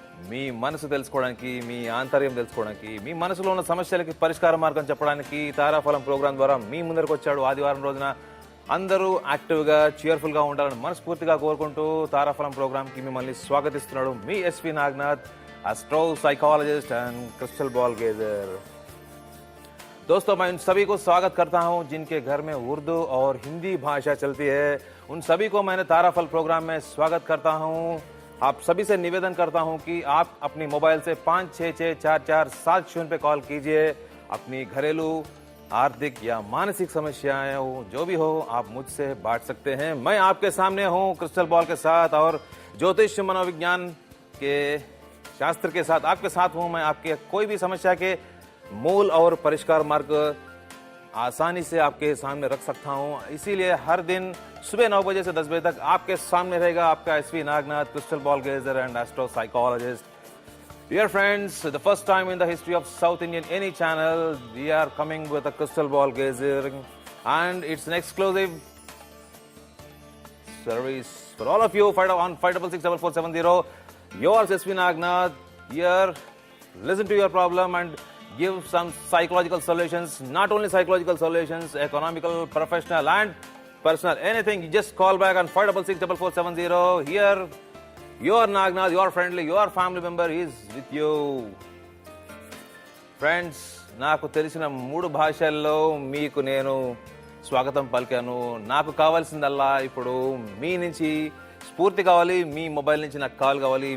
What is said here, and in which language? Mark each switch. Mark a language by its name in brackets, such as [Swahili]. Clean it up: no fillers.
[Telugu] మీ మనసు తెలుసుకోవడానికి, మీ ఆంతర్యం తెలుసుకోవడానికి, మీ మనసులో ఉన్న సమస్యలకి పరిష్కార మార్గం చెప్పడానికి తారాఫలం ప్రోగ్రాం ద్వారా మీ ముందరకు వచ్చాడు. ఆదివారం రోజున అందరూ యాక్టివ్గా cheerful గా ఉండాలని మనస్ఫూర్తిగా కోరుకుంటూ తారాఫలం ప్రోగ్రామ్ కి మిమ్మల్ని స్వాగతిస్తున్నాడు మీ SV Naganath, [English] Astro psychologist and crystal ball gazer. [Hindi] दोस्तों, मैं उन सभी को स्वागत करता हूं जिनके घर में उर्दू और हिंदी भाषा चलती है. उन सभी को मैंने ताराफल प्रोग्राम में स्वागत करता हूं. आप सभी से निवेदन करता हूं कि आप अपनी मोबाइल से 566447 पे कॉल कीजिए. अपनी घरेलू, आर्थिक या मानसिक समस्याएं हो, जो भी हो, आप मुझसे बांट सकते हैं. मैं आपके सामने हूं क्रिस्टल बॉल के साथ और ज्योतिष मनोविज्ञान के शास्त्र के साथ आपके साथ हूं. मैं आपके कोई भी समस्या के मूल और परिष्कार मार्ग आसानी से आपके सामने रख सकता हूं. इसीलिए हर दिन सुबह 9 बजे से 10 बजे तक आपके सामने रहेगा आपका SV Nagnath, [English] Crystal ball gazer and astro psychologist. Dear friends, the first time in the history of South Indian any channel, we are coming with a crystal ball gazer and it's an exclusive service for all of you on 5664470. Yours SV Nagnat here. Listen to your problem and give some psychological solutions. Not only psychological solutions, economical, professional and personal. Anything, you just call back on 5664470. Here, your Nagnat, your friendly, your family member is with you. [Telugu] Friends, నాకు తెలిసిన 3 భాషల్లో మీకు నేను స్వాగతం పలికాను. నాకు కావాల్సిందల్లా ఇప్పుడు మీ నుంచి స్ఫూర్తి కావాలి, మీ మొబైల్ నుంచి నాకు కాల్ కావాలి.